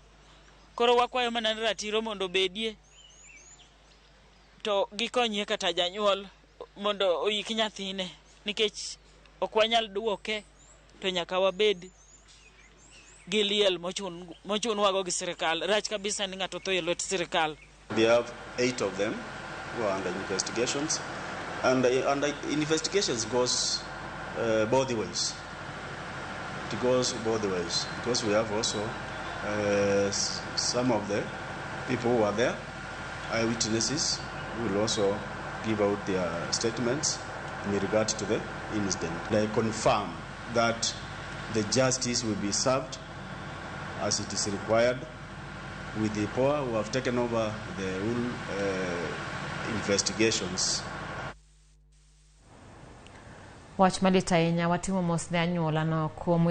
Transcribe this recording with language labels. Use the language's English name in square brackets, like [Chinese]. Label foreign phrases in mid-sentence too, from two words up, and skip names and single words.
[Luo (Kenya and Tanzania)] Koro wakwayo mana ratiro mondo bedie to gikonyie kata janyuol mondo oyik nyathine nikech ok wanyal duoke to nyaka wabed gi liel mochunwago gi sirikal. Rach kabisa ni ng'ato tho e lwet sirikal. [English] We have 8 of them who are under investigations, and investigations goes both ways. It goes both ways because we have also some of the people who are there, eyewitnesses, who will also give out their statements in regard to the incident. They confirm that the justice will be served as it is required with the IPOA who have taken over the whole investigations. [Luo (Kenya and Tanzania)] Wach malit ahinya, watimo mos ne anyuola no kuom